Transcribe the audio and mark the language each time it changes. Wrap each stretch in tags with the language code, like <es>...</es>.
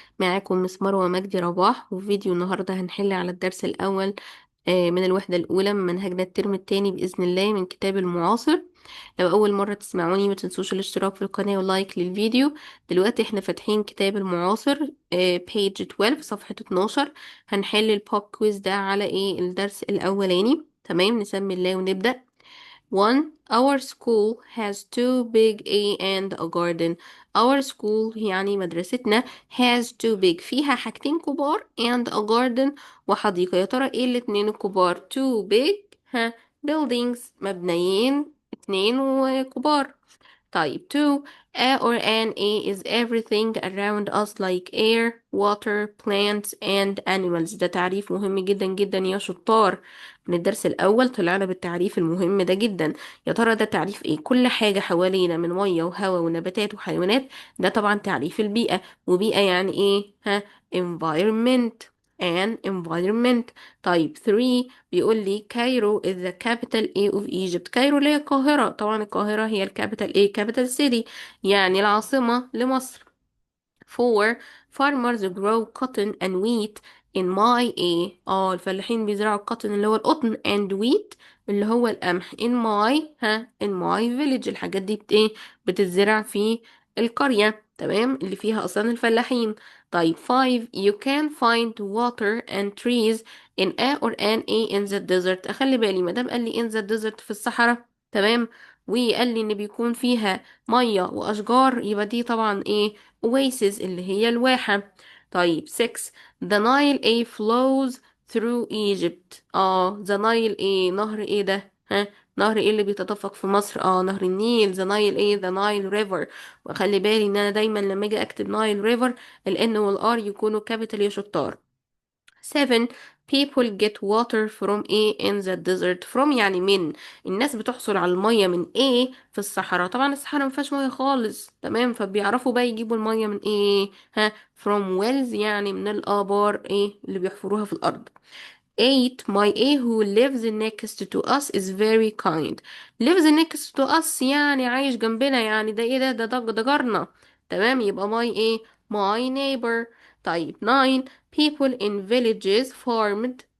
<ar>معاكم مس مروة مجدي رباح، وفي فيديو النهاردة هنحل على الدرس الأول من الوحدة الأولى من منهجنا الترم التاني بإذن الله من كتاب المعاصر. لو أول مرة تسمعوني ما تنسوش الاشتراك في القناة ولايك للفيديو. دلوقتي احنا فاتحين كتاب المعاصر page 12 صفحة 12. هنحل البوب كويز ده على الدرس الأولاني. تمام، نسمي الله ونبدأ.</ar> <en>One, our school has two big A and a garden. Our school</en> <ar>يعني مدرستنا</ar> <en>has two big</en> <ar>فيها حاجتين كبار</ar> <en>and a garden</en> <ar>وحديقة. يا ترى ايه الاتنين الكبار؟</ar> <en>two big buildings</en> <ar>مبنيين اتنين وكبار.</ar> <en>طيب two, a or an a is everything around us like air, water, plants and animals.</en> <ar>ده تعريف مهم جدا جدا يا شطار. من الدرس الأول طلعنا بالتعريف المهم ده جدا. يا ترى ده تعريف ايه؟ كل حاجة حوالينا من مية وهواء ونباتات وحيوانات. ده طبعا تعريف البيئة. وبيئة يعني ايه؟</ar> <en>environment and environment.</en> <ar>طيب 3 بيقول لي كايرو</ar> <en>is the capital A of Egypt.</en> <ar>كايرو اللي هي القاهرة، طبعا القاهرة هي الكابيتال A</ar> <en>capital city</en> <ar>يعني العاصمة لمصر.</ar> <en>4 farmers grow cotton and wheat in my</en> <ar>الفلاحين بيزرعوا القطن اللي هو القطن</ar> <en>and wheat</en> <ar>اللي هو القمح</ar> <en>in my village.</en> <ar>الحاجات دي بتتزرع في القرية، تمام، اللي فيها أصلا الفلاحين.</ar> <en>طيب 5 you can find water and trees in a or an a in the desert.</en> <ar>أخلي بالي مادام قال لي</ar> <en>in the desert</en> <ar>في الصحراء، تمام، وقال لي إن بيكون فيها مية وأشجار، يبقى دي طبعا oasis اللي هي الواحة.</ar> <en>طيب 6 the Nile flows through Egypt. the Nile</en> <ar>نهر ده؟ نهر اللي بيتدفق في مصر؟ نهر النيل.</ar> <en>the Nile the Nile river.</en> <ar>وخلي بالي ان انا دايما لما اجي اكتب Nile river ال N وال R يكونوا capital يا شطار.</ar> <en>7 people get water from A in the desert.</en> <ar>from يعني من. الناس بتحصل على المية من A في الصحراء. طبعا الصحراء ما فيهاش مية خالص، تمام، فبيعرفوا بقى يجيبوا المية من A</ar> <en>from wells</en> <ar>يعني من الآبار اللي بيحفروها في الأرض.</ar> <en>8 my A who lives next to us is very kind. lives next to us</en> <ar>يعني عايش جنبنا، يعني ده ده جارنا، تمام، يبقى</ar> <en>my neighbor. طيب 9 people in villages farmed.</en>